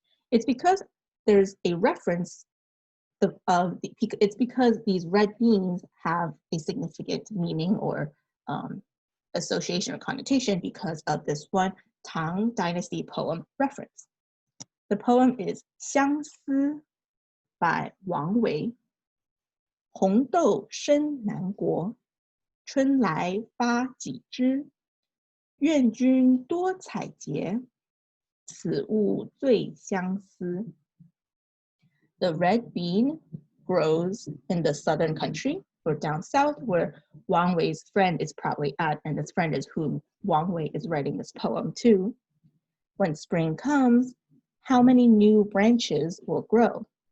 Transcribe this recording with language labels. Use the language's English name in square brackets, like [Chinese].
[English] It's because there's a reference it's because these red beans have a significant meaning or association or connotation because of this one Tang Dynasty poem reference. The poem is 相思 by Wang Wei. [Chinese] 红豆生南国，春来发几枝。愿君多采撷，此物最相思。 [English] The red bean grows in the southern country or down south where Wang Wei's friend is probably at, and this friend is whom Wang Wei is writing this poem to. When spring comes, how many new branches will grow?